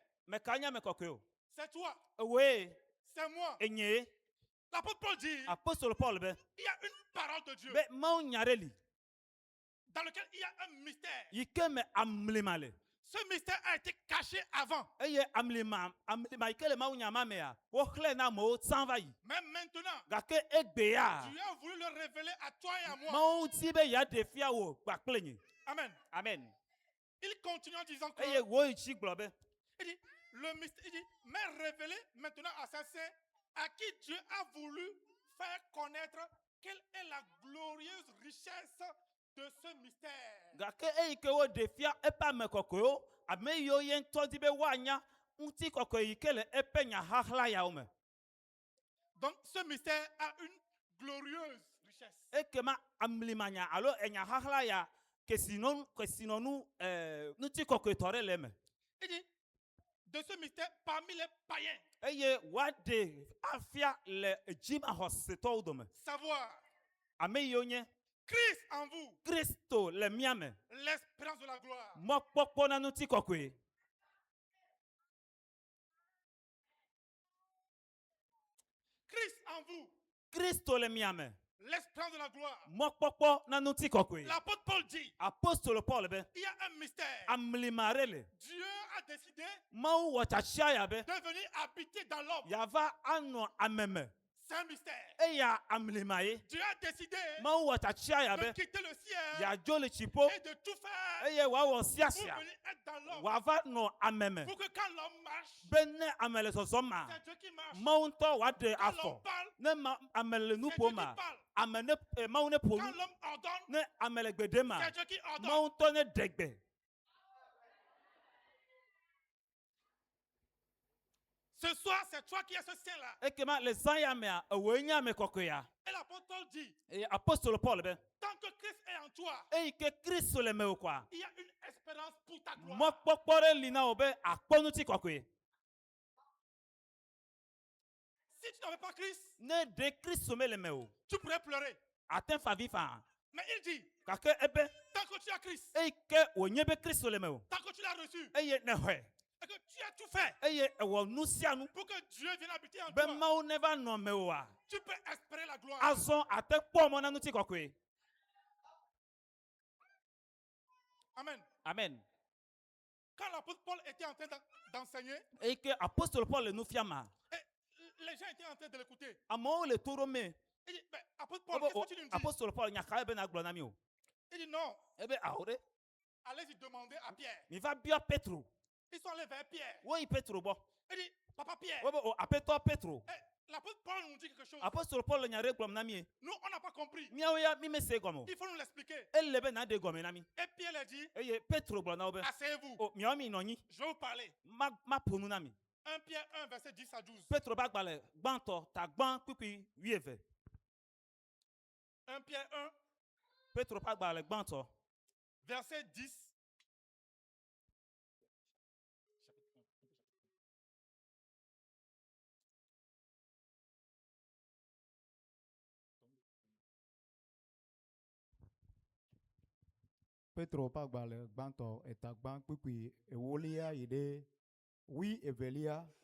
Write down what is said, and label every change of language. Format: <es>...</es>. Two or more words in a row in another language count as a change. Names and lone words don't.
<ee>Me ka nye ame kɔkɔe o.</ee> <fr>C'est toi,</fr> <ee>Ewoe</ee> <fr>c'est moi.</fr> <ee>enye</ee> <fr>L'apôtre Paul dit,</fr> <ee>apostolo Paul be</ee> <fr>il y a une parole de Dieu</fr> <ee>be Mawu nya ɖe li</ee> <fr>dans lequel il y a un mystère.</fr> <ee>yi ke me amlima le.</ee> <fr>Ce mystère a été caché avant.</fr> <ee>Eye amlima yi ke le Mawu nya ma mea woxlẽ na amewo tsã va yi.</ee> <fr>Mais maintenant,</fr> <ee>Gake egbe ya</ee> <fr>Dieu a voulu le révéler à toi et à moi.</fr> <ee>Mawu di be yeaɖe fia wo kpakple nye. Amen. Amen.</ee> <fr>Il continue en disant que,</fr> <ee>Eye woyi dzi gblɔ be</ee> <fr>il dit, le mystère, il dit, mais révélé maintenant à ses saints, à qui Dieu a voulu faire connaître quelle est la glorieuse richesse de ce mystère.</fr> <ee>gake eyi ke woɖe fia eƒe ame kɔkɔewo ame yiwo ye ŋutɔ di be woanya ŋutikɔkɔe yi ke le eƒe nya xaxla yawo me.</ee> <fr>Donc ce mystère a une glorieuse richesse.</fr> <ee>Ekema amlimanya alo enya xaxla ya kesinɔnu ŋutikɔkɔetɔ ɖe le eme.</ee> <fr>Il dit, de ce mystère parmi les païens,</fr> <ee>Eye woaɖe afia le dzimaxɔsetɔwo dome.</ee> <fr>savoir</fr> <ee>Ame yiwo nye</ee> <fr>Christ en vous,</fr> <ee>Kristo le mia me.</ee> <fr>l'espérance de la gloire.</fr> <ee>Mɔkpɔkpɔ na ŋutikɔkɔe.</ee> <fr>Christ en vous,</fr> <ee>Kristo le mia me.</ee> <fr>l'espérance de la gloire.</fr> <ee>Mɔkpɔkpɔ na ŋutikɔkɔe.</ee> <fr>L'apôtre Paul dit,</fr> <ee>Apostolo Paul be</ee> <fr>il y a un mystère.</fr> <ee>amlima ɖe le.</ee> <fr>Dieu a décidé</fr> <ee>Mawu wɔ tsatsia ya be</ee> <fr>de venir habiter dans l'homme.</fr> <ee>yava anɔ ame me.</ee> <fr>C'est un mystère.</fr> <ee>eya amlemaye</ee> <fr>Dieu a décidé</fr> <ee>mawu wɔ tsatsia ya</ee> <fr>de</fr> <ee>be</ee> <fr>quitter le ciel</fr> <ee>yadzo le tsiƒo</ee> <fr>et de tout faire</fr> <ee>eye wòawɔ</ee> <fr>pour</fr> <ee>siasia</ee> <fr>venir être dans l'homme.</fr> <ee>wòava nɔ ame me</ee> <fr>Pour que quand l'homme marche,</fr> <ee>be ne ame le zɔzɔm ma</ee> <fr>c'est Dieu qui marche.</fr> <ee>mawu ŋutɔ wòaɖe</ee> <fr>Quand</fr> <ee>afɔ</ee> <fr>l'homme parle,</fr> <ee>ne ame le nu</ee> <fr>c'est Dieu</fr> <ee>ƒom</ee> <fr>qui</fr> <ee>ma</ee> <fr>parle.</fr> <ee>ame ne mawu ne ƒo</ee> <fr>Quand</fr> <ee>nu</ee> <fr>l'homme ordonne,</fr> <ee>ne ame le gbe ɖem ma</ee> <fr>c'est Dieu qui ordonne.</fr> <ee>mawu ŋutɔ ne ɖe gbe.</ee> <fr>Ce soir, c'est toi qui es ce saint-là.</fr> <ee>Ekema le zã ya mea ewoe nye ame kɔkɔea</ee> <fr>Et l'apôtre Paul dit,</fr> <ee>eye apostole Paul be</ee> <fr>tant que Christ est en toi,</fr> <ee>eyi ke Kristo le mewò koa</ee> <fr>il y a une espérance pour ta gloire.</fr> <ee>mɔkpɔkpɔ ɖe li na wò be akpɔ ŋuti kɔkɔe.</ee> <fr>Si tu n'avais pas Christ,</fr> <ee>Ne ɖe Kristo mele mewò</ee> <fr>tu pourrais pleurer.</fr> <ee>ate favi faa</ee> <fr>Mais il dit,</fr> <ee>gake ebe</ee> <fr>tant que tu as Christ,</fr> <ee>eyi ke wònye be Kristo le mewò</ee> <fr>tant que tu l'as reçu,</fr> <ee>eye nexɔe</ee> <fr>et que tu as tout fait</fr> <ee>eye ewɔ nu sia nu</ee> <fr>pour que Dieu vienne habiter en</fr> <ee>be</ee> <fr>toi,</fr> <ee>mawu neva nɔ mewòa</ee> <fr>tu peux espérer la gloire.</fr> <ee>azɔ ate kpɔ mɔ na ŋuti kɔkɔe. Amen. Amen.</ee> <fr>Quand l'apôtre Paul était en train d'enseigner,</fr> <ee>Eyi ke apostole Paul le nu fia ma</ee> <fr>et les gens étaient en train de l'écouter.</fr> <ee>amewo le to ɖom me</ee> <fr>Il dit, mais apôtre Paul,</fr> <ee>wobe</ee> <fr>qu'est-ce que tu nous dis?</fr> <ee>apostole Paul nyaka ebe na gblɔ na mi o</ee> <fr>Il dit, non,</fr> <ee>ebe awo ɖe</ee> <fr>allez-y demander à Pierre.</fr> <ee>mi va bia Petro</ee> <fr>Ils sont allés vers Pierre.</fr> <ee>woyi Petro gbɔ</ee> <fr>Il dit, papa Pierre,</fr> <ee>wobe o aƒetɔ Petro</ee> <fr>l'apôtre Paul nous dit quelque chose.</fr> <ee>apostole Paul le nya ɖe gblɔm na mi</ee> <fr>Nous, on n'a pas compris.</fr> <ee>miawo ya mi me se gɔme o</ee> <fr>Il faut nous l'expliquer.</fr> <ee>ele be na ɖe gɔme na mi</ee> <fr>Et Pierre a dit,</fr> <ee>eye Petro gblɔ na wo be</ee> <fr>asseyez-vous,</fr> <ee>o miawo mi nɔ anyi</ee> <fr>je vais vous parler.</fr> <ee>ma ƒo nu na mi</ee> <fr>1 Pierre 1, verset 10 à 12.</fr> <ee>Petro be agbalẽ gbãtɔ ta gbã kpikpui 12</ee> <fr>1 Pierre 1,</fr> <ee>Petro ƒe agbalẽ gbãtɔ</ee> <fr>verset 10.</fr> <ee>Petro ƒe agbalẽ gbãtɔ eta gbã kpukpui ewolia yi ɖe wi evelia.</ee>